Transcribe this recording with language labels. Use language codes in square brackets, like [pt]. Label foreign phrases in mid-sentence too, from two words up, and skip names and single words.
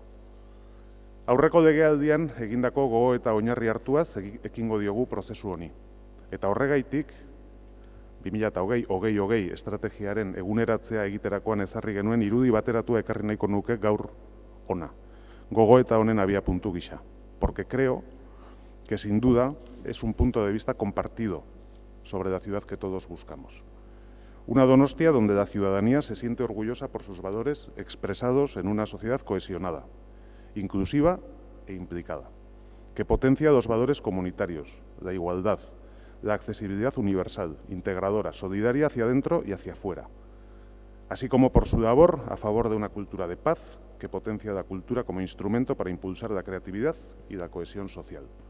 [eu] Aurreko legealdian egindako gogo eta oinarri hartuaz ekingo diogu prozesu honi. Eta horregaitik, 2020 estrategiaren eguneratzea egiterakoan ezarri genuen irudi bateratua ekarri nahiko nuke gaur ona. Gogo eta honen abiapuntu gisa. [es] Porque creo que sin duda es un punto de vista compartido sobre la ciudad que todos buscamos. Una Donostia donde la ciudadanía se siente orgullosa por sus valores expresados en una sociedad cohesionada, inclusiva e implicada, que potencia los valores comunitarios, la igualdad, la accesibilidad universal, integradora, solidaria hacia adentro y hacia afuera, así como por su labor a favor de una cultura de paz que potencia la cultura como instrumento para impulsar la creatividad y la cohesión social.